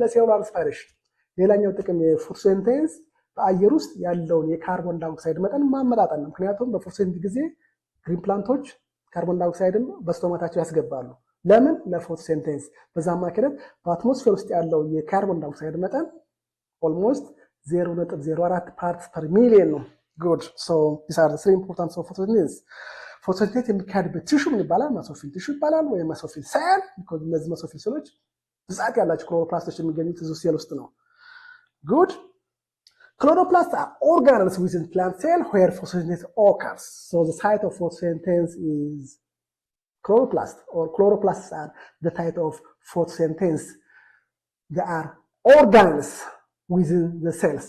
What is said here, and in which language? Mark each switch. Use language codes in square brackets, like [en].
[am] ለሴሉላር ሬስፓይሬሽን። ሌላኛው ጥቅም የፎቶሲንቴሲስ በአየር ውስጥ ያለውን የካርቦን ዳይኦክሳይድ መጠን ማመጣጠን ነው። ምክንያቱም በፎቶሲንቴሲስ ጊዜ ግሪን ፕላንቶች ካርቦን ዳይኦክሳይድን በስቶማታቸው ያስገባሉ። ለምን? ለፎቶሲንቴሲስ። በዛ አማካኝነት በአትሞስፌር ውስጥ ያለው የካርቦን ዳይኦክሳይድ መጠን ኦልሞስት 0.04 ፓርትስ ፐር ሚሊዮን ነው። [en] Good. So these are the three importance of photosynthesis. [am] Photosynthesis የሚካሄድበት ቲሹ ምን ይባላል? መስኦፊል ቲሹ ይባላል ወይም መስኦፊል ሴል። because እነዚህ መስኦፊል ሴሎች ብዛት ያላቸው ክሎሮፕላስቶች የሚገኙት እዚህ ሴል ውስጥ ነው። [en] Good. Chloroplasts are organelles within plant cell where photosynthesis occurs. So the site of photosynthesis is chloroplast, or chloroplasts are the site of photosynthesis. They are organelles within the cells.